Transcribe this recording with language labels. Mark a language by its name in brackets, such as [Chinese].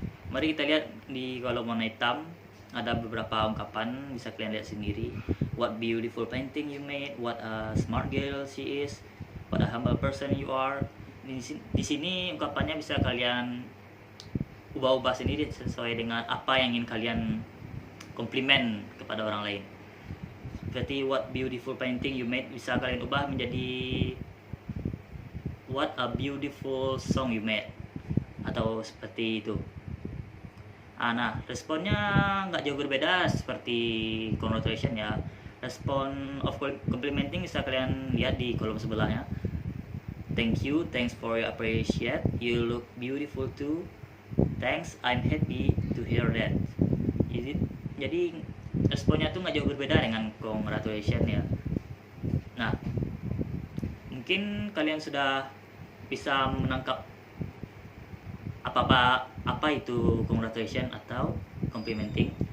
[Indonesian] Mari kita lihat di kolom warna hitam ada beberapa ungkapan, bisa kalian lihat sendiri. [English] What beautiful painting you made, what a smart girl she is, what a humble person you are. [Indonesian] di sini ungkapannya bisa kalian ubah-ubah sendiri sesuai dengan apa yang ingin kalian komplimen kepada orang lain. Berarti [English] what beautiful painting you made [Indonesian] bisa kalian ubah menjadi [English] what a beautiful song you made, [Indonesian] atau seperti itu. Nah, responnya nggak jauh berbeda seperti congratulation ya. Respon of complimenting bisa kalian lihat di kolom sebelahnya. [English] Thank you, thanks for your appreciate, you look beautiful too, thanks, I'm happy to hear that. [Indonesian] Jadi responnya tuh nggak jauh berbeda dengan congratulation ya. Nah, mungkin kalian sudah bisa menangkap apa itu congratulation atau complimenting.